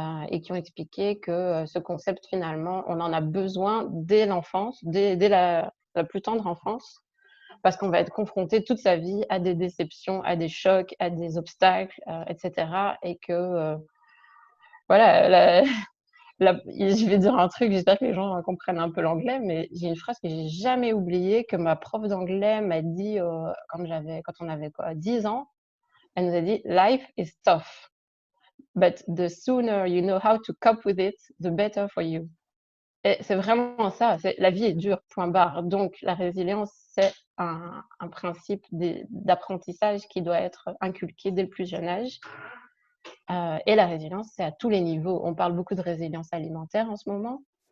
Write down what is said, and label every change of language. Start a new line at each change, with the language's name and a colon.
French: Et qui ont expliqué que ce concept, finalement, on en a besoin dès l'enfance, dès la plus tendre enfance, parce qu'on va être confronté toute sa vie à des déceptions, à des chocs, à des obstacles, etc. Et que, voilà, je vais dire un truc, j'espère que les gens comprennent un peu l'anglais, mais j'ai une phrase que j'ai jamais oubliée, que ma prof d'anglais m'a dit quand on avait quoi, 10 ans. Elle nous a dit:
English: Life is tough, but the sooner you know how to cope with it, the better for you.
French: Et c'est vraiment ça, la vie est dure, point barre. Donc la résilience, c'est un principe d'apprentissage qui doit être inculqué dès le plus jeune âge. Et la résilience, c'est à tous les niveaux. On parle beaucoup de résilience alimentaire en ce moment.